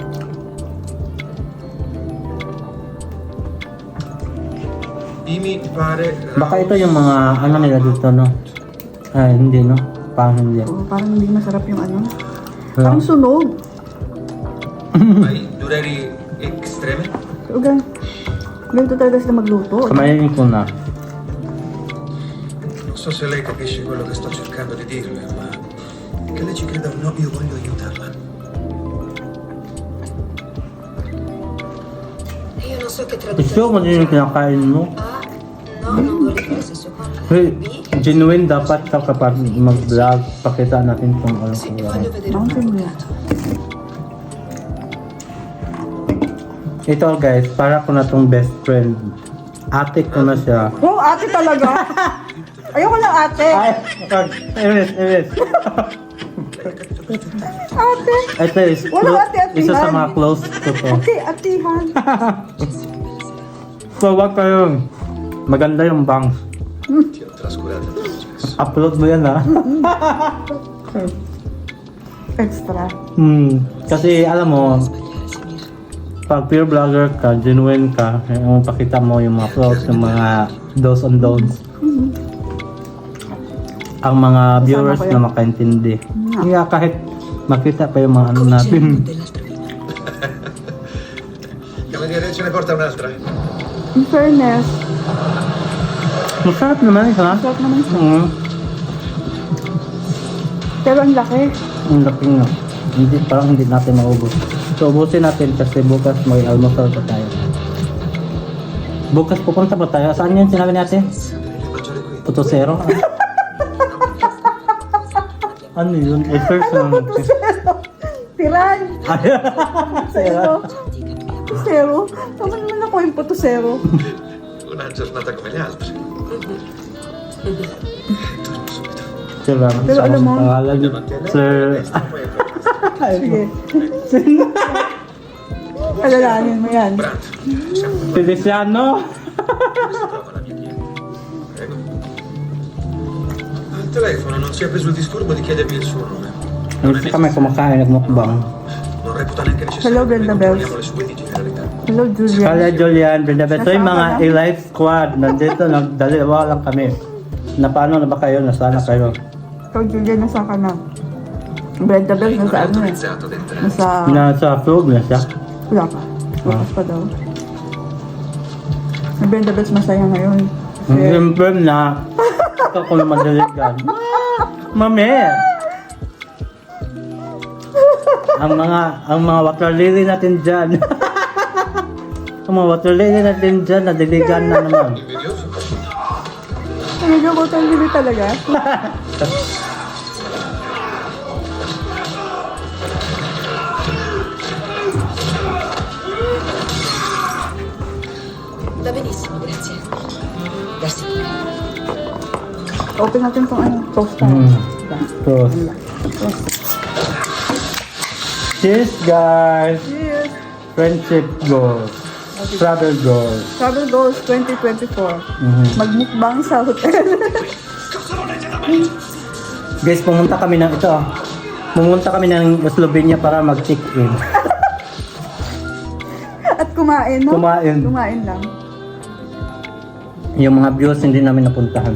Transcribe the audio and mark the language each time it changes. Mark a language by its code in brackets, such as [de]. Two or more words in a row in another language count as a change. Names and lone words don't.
[it] mi pare [tl] Baka ito yung mga ano nila dito, no? Ay, hindi, no? Parang hindi. Oh, parang hindi masarap yung ano. Wala. Parang sunog. [ro] ai dureri extreme. [tl] So, ganito talaga sila magluto. Kamayin ko na. [it] Non so se lei capisce quello che sto cercando di dirle, ma che lei ci creda o no, io voglio aiutarla. Io non so che [tl] Gusto [it] traduzione. [tl] mo din yung kinakain mo? A. [it] No, non vorrei che avesse suo [en] Hey, B. [tl] genuine dapat ka kapag mag-vlog, pakita natin kung ano [it] Sì, [tl] kung [it] voglio vedere un [tl] Mountain Dew. Ito guys, para ko na tong [en] best friend. [tl] Ate ko na siya. Oh, ate talaga. Ayoko lang ate. Ay, Iris. Ate. Ito is Walang ate-atihan. isa sa mga close ko to. Ate-atihan. So, wag kayo. Maganda yung bangs. [it] Ti ho trascurato spesso. [tl] Upload mo yan ha. Extra. Kasi alam mo, pag [en] pure vlogger [tl] ka, genuine ka, yung pakita mo yung mga flaws, yung mga [en] do's and don'ts. [tl] ang mga viewers ko na yan. makaintindi. Nga. Kaya kahit makita pa yung mga ano natin. [it] Cameriere, ce ne porta un'altra. [en] In fairness, [tl] Masarap naman ito ha? sarap naman siya. Pero ang laki. Ang laki nga. Hindi, parang hindi natin maubos. So, ubusin natin kasi bukas may almusal pa tayo. Bukas pupunta pa tayo. Saan yun sinabi natin? [it] Devi mangiare qui. [tl] Potosero? Ano yun? I-search na natin. Tiran! Ay, Zero. Zero? Tama naman ako yung potosero. [it] Una giornata come le altre. [tl] Sila. Pero alam mo- Pangalan niyo. Sir. Sige. Alalahanin mo yan. Brand, [it] siamo Feliciano. dove si trova la mia cliente? Prego. Al telefono non si è preso il disturbo di chiedermi il suo nome. Non è [tl] Hindi kami kumakain nagmukbang. [it] Non reputa neanche [tl] Hello, [it] necessario che ne Brenda Bells. controlliamo le sue di generalità. [tl] Hello, Julia. Kala Julian, Brenda Beto, yung mga Nasama ka na? A-Life Squad, nandito, nagdalawa lang kami. Na paano na ba kayo? Nasana kayo? Ikaw, Julia, nasa ka na. Brenda Bells, [it] Non [tl] nasa [it] è [tl] ano eh. [it] autorizzato ad entrare. [tl] Nasa... Nasa vlog na siya. Wala pa. Bukas pa daw. Si Brenda Bells masaya ngayon. Kasi Siyempre na, ikaw ko na madaligan. Mami! ang mga water lily natin dyan. ang mga water lily natin dyan, nadiligan na naman. [it] Invidioso? [tl] medyo botong lili talaga. [it] Va benissimo, grazie. Versi pure. [tl] Open natin tong ano, toast na. So, Toast. [en] cheers guys! Cheers! Friendship goals. Travel goals. Travel Goals 2024. [tl] Magmukbang sa hotel. Guys, pumunta kami ng ito. Pumunta kami ng Slovenia para mag-check-in. At kumain, no? Kumain. Kumain lang. Yung mga views hindi namin napuntahan.